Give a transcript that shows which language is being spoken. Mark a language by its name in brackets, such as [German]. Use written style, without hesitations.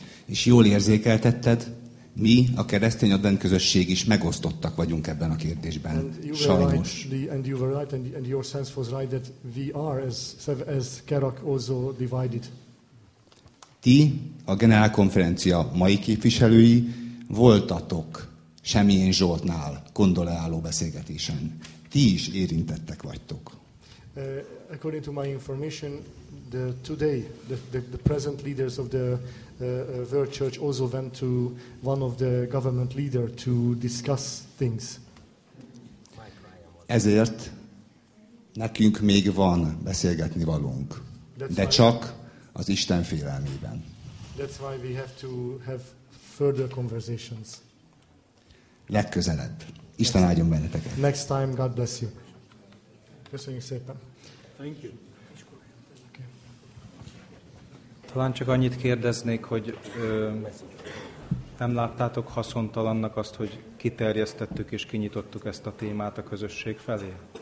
[Hungarian] És jól érzékeltetted, mi a keresztény advent közösség is megosztottak vagyunk ebben a kérdésben. Sajnos. [English] And you were right, and your sense was right that we are as Kerak also divided. [Hungarian] Ti, a generálkonferencia mai képviselői voltatok Semjén Zsoltnál gondoleálló beszélgetésen. Ti is érintettek vagytok. [English] According to my information, the today the present leaders of the World Church also went to one of the government leader to discuss things. [Hungarian] Ezért nekünk még van beszélgetni valunk, de csak az Isten félelmében. [English] That's why we have to have further conversations. [Hungarian] Legközelebb. Isten áldjon benneteket. [English] Next time, God bless you. [Hungarian] Köszönjük szépen. [English] Thank you. [Hungarian] Talán csak annyit kérdeznék, hogy nem láttátok haszontalannak azt, hogy kiterjesztettük és kinyitottuk ezt a témát a közösség felé?